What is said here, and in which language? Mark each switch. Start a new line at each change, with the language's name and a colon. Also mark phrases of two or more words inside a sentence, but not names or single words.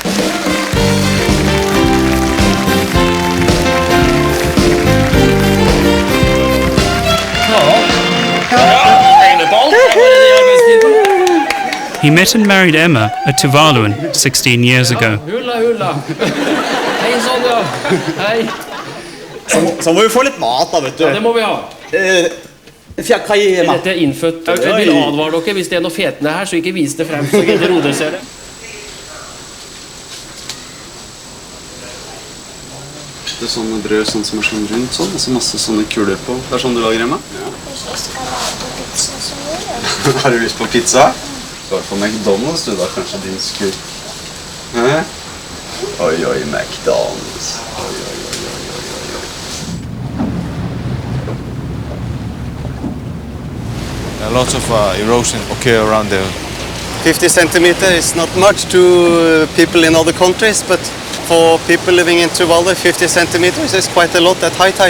English: He met and married Emma, a Tuvaluan, 16 years ago.
Norwegian: Hei sann, ja. Hei. Så må vi få litt mat da, vet du. Ja, det må vi ha. Hva gir mat? Dette er innfødt. Jeg vil advare dere hvis det er noe fetende her, så ikke vis det frem, så ikke Rode ser det. Det er sånne brød som er sånn rundt sånn, og så masse sånne kuler på. Det er sånn du lager, Emma? Ja. Har du lyst på pizza? Du har på McDonald's, du da, kanskje din skur. Hæ? Oi, McDonald's. Oi.
English: A lot of erosion occur around there. 50 centimeters is not much to people in other countries, but for people living in Tuvalu, 50 centimeters is quite a lot at high tide.